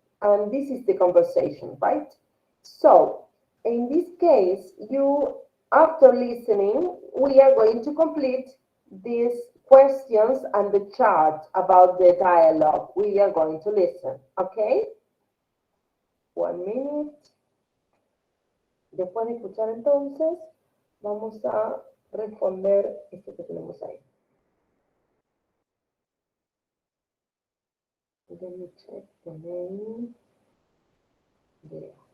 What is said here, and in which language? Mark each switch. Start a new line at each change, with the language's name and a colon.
English: And this is the conversation, right? So, in this case, after listening, we are going to complete these questions and the chart about the dialogue. We are going to listen, okay? 1 minute.
Spanish: Después de escuchar entonces, vamos a responder esto que tenemos ahí.
English: Let me check the name there.